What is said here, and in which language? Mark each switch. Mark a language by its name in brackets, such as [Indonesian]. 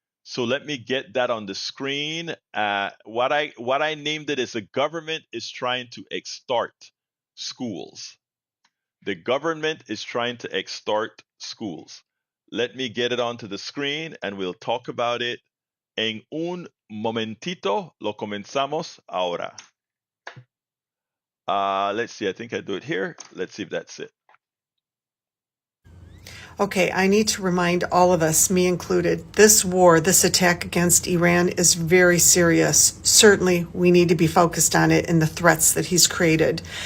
[English] So let me get that on the screen. What I named it is the government is trying to extort schools. The government is trying to extort schools. Let me get it onto the screen and we'll talk about it. [Spanish] En un momentito lo comenzamos ahora. [English] Let's see, I think I do it here. Let's see if that's it. Okay, I need to remind all of us, me included, this war, this attack against Iran is very serious. Certainly, we need to be focused on it and the threats that he's created.